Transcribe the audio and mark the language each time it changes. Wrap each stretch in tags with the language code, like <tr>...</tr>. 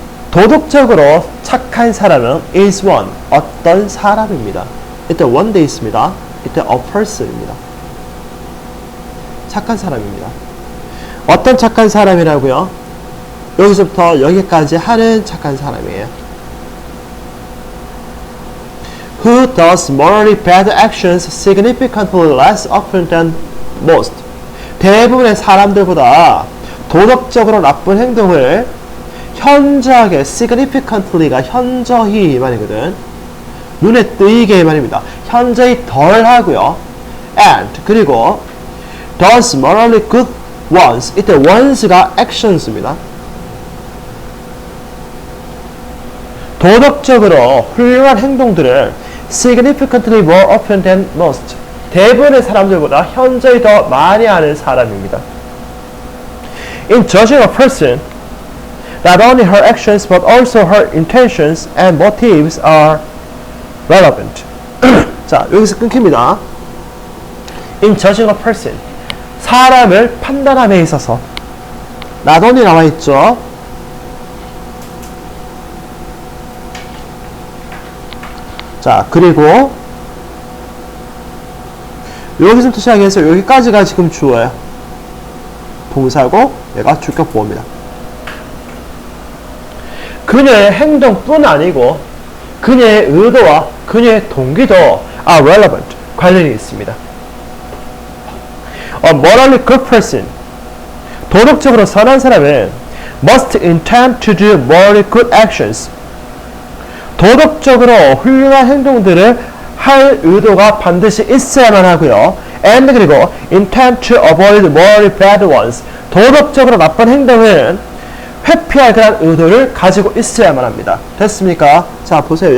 <ko>도덕적으로 착한 사람은</ko> <en>is one.</en> <ko>어떤 사람입니다. 이때 one 돼 있습니다. 이때 a person입니다. 착한 사람입니다. 어떤 착한 사람이라고요? 여기서부터 여기까지 하는 착한 사람이에요.</ko> <en>Who does morally bad actions significantly less often than most.</en> <ko>대부분의 사람들보다 도덕적으로 나쁜 행동을 현저하게, significantly가 현저히 이 말이거든. 눈에 띄게 이 말입니다. 현저히 덜 하고요.</ko> <en>And</en> <ko>그리고</ko> <en>does morally good ones.</en> <ko>이때 ones가 actions입니다. 도덕적으로 훌륭한 행동들을</ko> <en>significantly more often than most.</en> <ko>대부분의 사람들보다 현저히 더 많이 하는 사람입니다.</ko> <en>In judging a person, not only her actions but also her intentions and motives are relevant.</en> <ko>자, 여기서 끊깁니다.</ko> <en>In judging a person,</en> <ko>사람을 판단함에 있어서</ko> <en>not only</en> <ko>나와 있죠. 자, 그리고 여기서부터 시작해서 여기까지가 지금 주어예요. 동사고 얘가 주격 보호입니다. 그녀의 행동뿐 아니고 그녀의 의도와 그녀의 동기도</ko> <en>are relevant.</en> <ko>관련이 있습니다.</ko> <en>A morally good person.</en> <ko>도덕적으로 선한 사람은</ko> <en>must intend to do morally good actions.</en> <ko>도덕적으로 훌륭한 행동들을 할 의도가 반드시 있어야만 하고요.</ko> <en>And</en> <ko>그리고</ko> <en>intend to avoid morally bad ones.</en> <ko>도덕적으로 나쁜 행동은 회피할 그런 의도를 가지고 있어야만 합니다. 됐습니까? 자, 보세요.</ko>